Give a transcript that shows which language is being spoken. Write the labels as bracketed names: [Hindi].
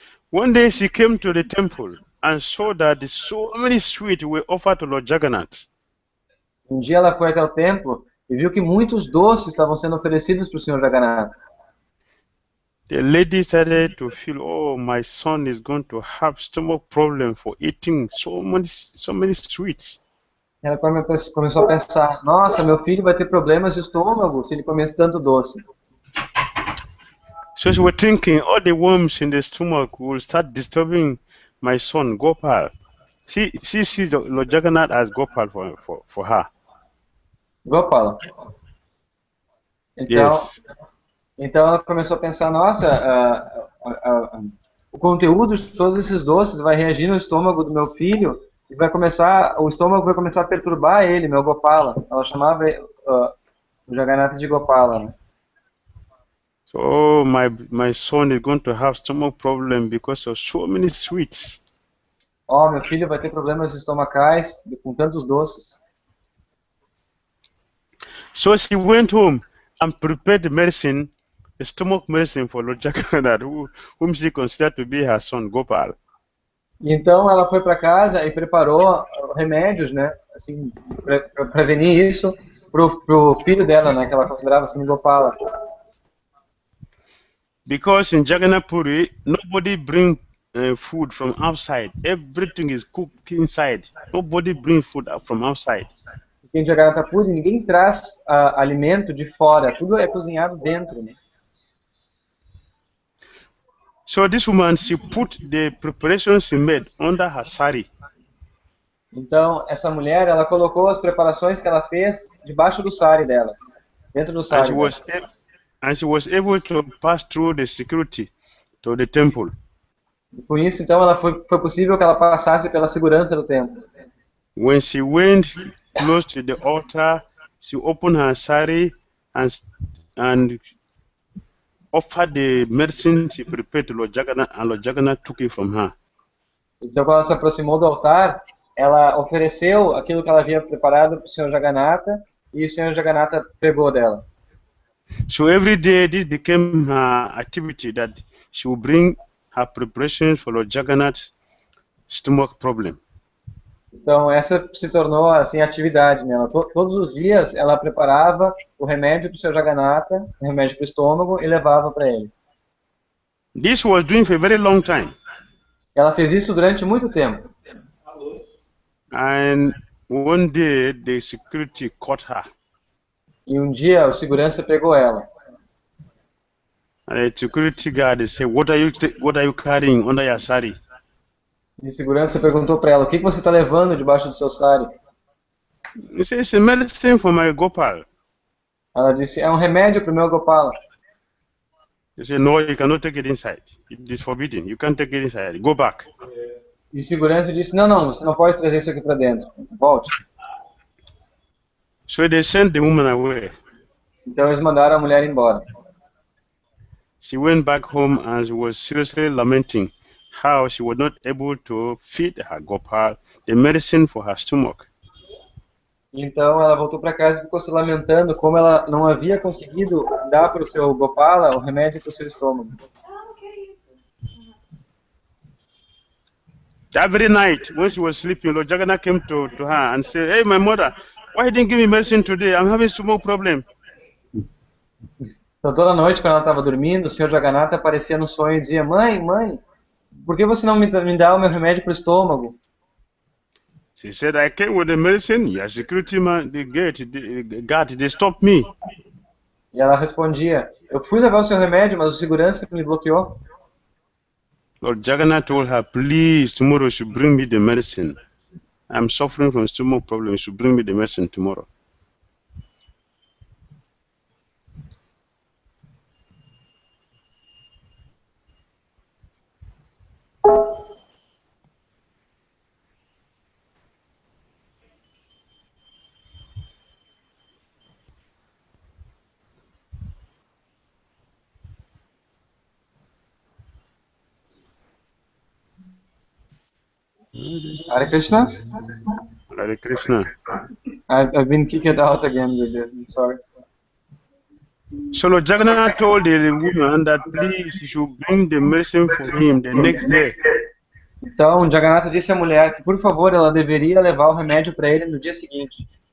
[English] One day she came to the temple and saw that so many sweets were offered to Lord Jagannath. [Portuguese] Um dia ela foi até o templo e viu que muitos doces estavam sendo oferecidos para o Senhor Jagannatha. [English] The lady started to feel, oh, my son is going to have stomach problem for eating so many sweets. [Portuguese] Ela começou a pensar, nossa, meu filho vai ter problemas de estômago se ele comer tanto doce. [English] So she was thinking, all the worms in the stomach will start disturbing my son, Gopal. She sees Lord Jagannath as Gopal for her. [Portuguese] Gopala. Então, [English] Yes. [Portuguese] então ela começou a pensar, nossa, o conteúdo de todos esses doces vai reagir no estômago do meu filho e o estômago vai começar a perturbar ele, meu Gopala. Ela chamava o Jagannatha de Gopala, né? [English] So, oh, my son is going to have stomach problem because of so many sweets. [Portuguese] Meu filho vai ter problemas estomacais com tantos doces. [English] So she went home and prepared the medicine, the stomach medicine for Lord Jagannath, whom she considered to be her son, Gopal. [Portuguese] E então ela foi para casa e preparou remédios, né, assim, para prevenir isso pro filho dela, né, que ela considerava assim Gopala. [English] Because in Jagannath Puri, nobody bring food from outside. Everything is cooked inside. Nobody bring food from outside. [Portuguese] Porque em Jagannath Puri ninguém traz alimento de fora, tudo é cozinhado dentro, né? [English] So this woman, she put the preparations she made under her sari. [Portuguese] Então essa mulher, ela colocou as preparações que ela fez debaixo do sari dela, dentro do sari. [English] And she was able to pass through the security to the temple. [Portuguese] E por isso, então, foi possível que ela passasse pela segurança do templo. [English] When she went close to the altar, she opened her sari and offered the medicine she prepared to Lord Jagannath, and Lord Jagannath took it from her. [Portuguese] Então, quando ela se aproximou do altar, ela ofereceu aquilo que ela havia preparado para o Senhor Jagannatha, e o Senhor Jagannatha pegou dela. [English] So every day this became her activity, that she would bring her preparations for Lord Jagannath's stomach problem. [Portuguese] Então essa se tornou assim a atividade, né? Todos os dias ela preparava o remédio para o Senhor Jagannatha, o remédio para o estômago, e levava para ele. [English] This was doing for a very long time. [Portuguese] Ela fez isso durante muito tempo. [English] And one day the security caught her. [Portuguese] E um dia o segurança pegou ela. [English] And the security guard said, "What are you carrying under your sari?" [Portuguese] E o segurança perguntou para ela, o que você está levando debaixo do seu sari? [English] He said, "It's a medicine for my Gopal." [Portuguese] Ela disse, é um remédio para o meu Gopala. [English] He said, "No, you cannot take it inside. It is forbidden. You can't take it inside. Go back." [Portuguese] E o segurança disse, não, você não pode trazer isso aqui para dentro. Volte. [English] So they sent the woman away. [Portuguese] Então eles mandaram a mulher embora. [English] She went back home and she was seriously lamenting how she was not able to feed her Gopal the medicine for her stomach. [Portuguese] Então ela voltou para casa e ficou se lamentando como ela não havia conseguido dar para o seu Gopala o remédio para o seu estômago. [English] That very night, when she was sleeping, Lord Jagannath came to her and said, "Hey, my mother, why didn't you give me medicine today? I'm having stomach problem." [Portuguese] Então toda noite, quando ela estava dormindo, o Senhor Jagannatha aparecia no sonho e dizia, mãe, por que você não me dá o meu remédio para o estômago? [English] She said, "I came with the medicine. Your security man, the guard, they stopped me." [Portuguese] E ela respondia, eu fui levar o seu remédio, mas o segurança me bloqueou. [English] Lord Jagannath told her, "Please, tomorrow you should bring me the medicine. I'm suffering from stomach problem. You should bring me the medicine tomorrow." Hare Krishna? Hare Krishna. I've been kicked out again with this. I'm sorry. So Lord Jagannath told the woman that please you should bring the medicine for him the next day. [Portuguese] Então Jagannatha disse à mulher que por favor ela deveria levar o remédio para ele no dia seguinte.